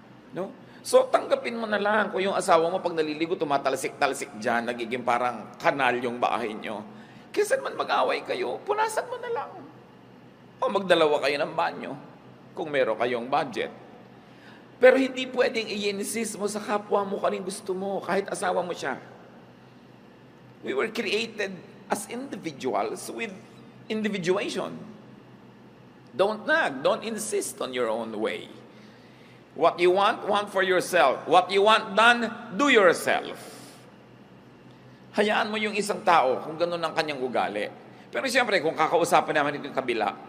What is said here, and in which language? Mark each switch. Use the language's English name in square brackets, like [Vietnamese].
[Filipino] No? So, tanggapin mo na lang. Kung yung asawa mo pag naliligo, tumatalsik-talsik dyan, nagiging parang kanal yung bahay nyo. Kaysa naman mag-away kayo, punasan mo na lang. O magdalawa kayo ng banyo, kung meron kayong budget. Pero hindi pwedeng i-insist mo sa kapwa mo kaning gusto mo, kahit asawa mo siya. [English] We were created as individuals with individuation. Don't nag, don't insist on your own way. What you want for yourself. What you want done, do yourself. [Filipino] Hayaan mo yung isang tao kung ganun ang kanyang ugali. Pero siyempre, kung kakausapin naman ito yung kabila,